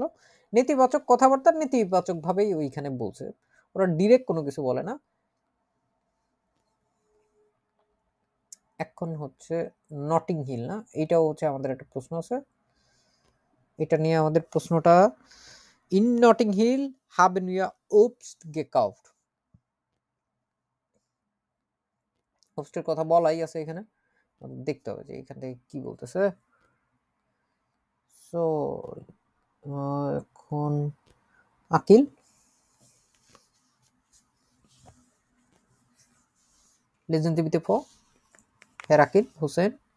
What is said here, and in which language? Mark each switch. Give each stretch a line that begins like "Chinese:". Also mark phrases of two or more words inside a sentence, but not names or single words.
Bangla: নেতিবাচক কথাবার্তা নেতিবাচক ভাবেই ওইখানে বলছে, ওরা ডিরেক্ট কোনো কিছু বলে না। এখন হচ্ছে নটিং হিল, না এটাও হচ্ছে আমাদের একটা প্রশ্ন আছে, এটা নিয়ে আমাদের প্রশ্নটা, ইন নটিং হিল
German: haben wir Obst gekauft।
Bangla: অবস্টের কথা বলাই আছে এখানে, দেখতে হবে যে এখান থেকে কি বলতেছে। সো এখন আকিল,
German: lesen Sie bitte vor, Herr Akil Hussein।